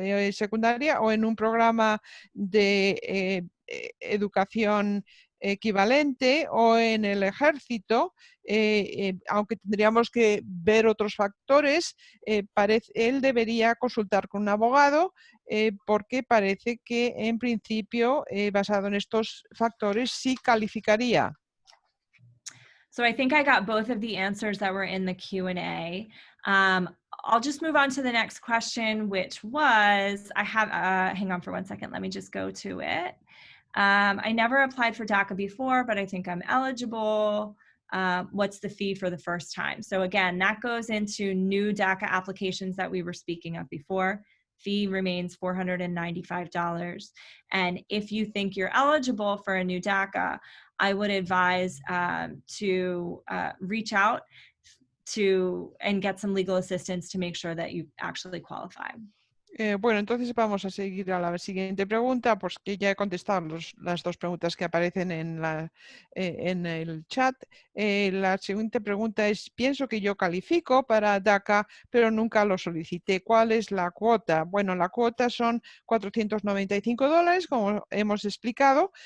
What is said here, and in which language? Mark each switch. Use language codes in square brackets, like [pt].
[es] secundaria o en un programa de educación equivalente o en el ejército, aunque tendríamos que ver otros factores, él debería consultar con un abogado porque parece que en principio, basado en estos factores, sí calificaría. [en] So I think I got both of the answers that were in the Q&A. I'll just move on to the next question, which was, I have, hang on for 1 second, let me just go to it. I never applied for DACA before, but I think I'm eligible. What's the fee for the first time? So again, that goes into new DACA applications that we were speaking of before. Fee remains $495. And if you think you're eligible for a new DACA, I would advise to reach out and get some legal assistance to make sure that you actually qualify. [es] Bueno, entonces vamos a seguir a la siguiente pregunta, pues que ya he contestado las dos preguntas que aparecen en el chat. La siguiente pregunta es, pienso que yo califico para DACA, pero nunca lo solicité. ¿Cuál es la cuota? Bueno, la cuota son $495, como hemos explicado.